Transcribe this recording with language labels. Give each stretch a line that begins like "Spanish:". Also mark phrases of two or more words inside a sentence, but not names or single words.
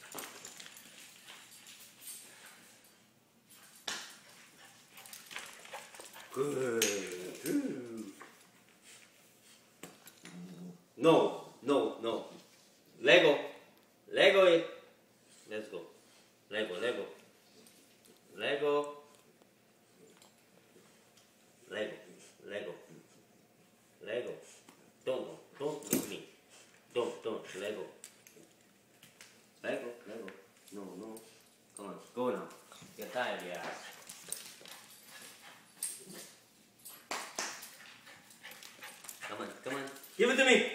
English: Good. No, no, no. Lego. Lego it. Let's go. Lego, Lego. Lego. Lego. Lego. Lego. Don't leave me. Don't, Lego. Lego, Lego. No, no. Come on, go now. Get tired, yeah. Come on, come on. Give it to me.